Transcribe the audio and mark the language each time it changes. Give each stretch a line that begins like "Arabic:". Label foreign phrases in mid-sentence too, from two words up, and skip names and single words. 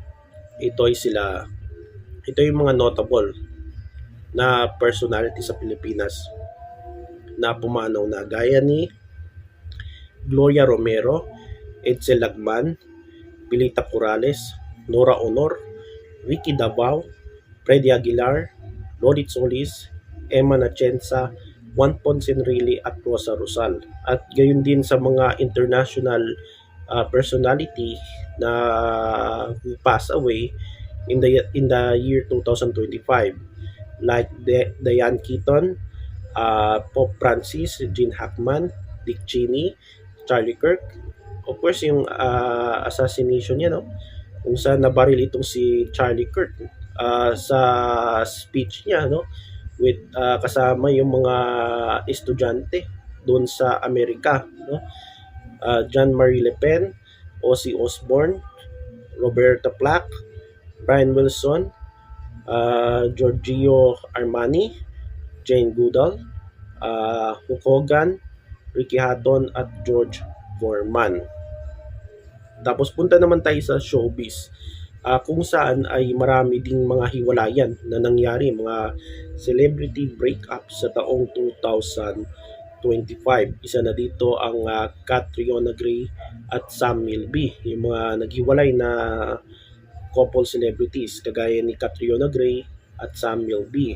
Filipino: Ito yung mga notable na personality sa Pilipinas na pumanaw na, gaya ni Gloria Romero, Edsel Lagman, Pilita Corrales, Nora Honor, Ricky Davao, Freddy Aguilar, Lorit Solis, Emma Nachensa, Juan Poncenrilli at Rosa Rosal. At gayon din sa mga international personality na
English: who passed away in the year 2025, like
Filipino: Diane Keaton, Pope Francis, Gene Hackman, Dick Cheney, Charlie Kirk.
English: Of course,
Filipino: yung assassination niya, no? Kung saan nabaril itong si Charlie Kirk sa speech niya, no? With kasama yung mga estudyante doon sa Amerika, no? John Marie Le Pen, Ozzy Osbourne, Roberta Flack, Brian Wilson, Giorgio Armani, Jane Goodall, Hulk Hogan, Ricky Hatton at George Foreman. Tapos punta naman tayo sa showbiz, kung saan ay marami ding mga hiwalayan na nangyari, mga
English: celebrity breakup
Filipino: sa taong 2025. Isa na dito ang Catriona Gray at Sam Milby, yung mga naghiwalay na
English: couple celebrities
Filipino: kagaya ni Catriona Gray at Sam Milby.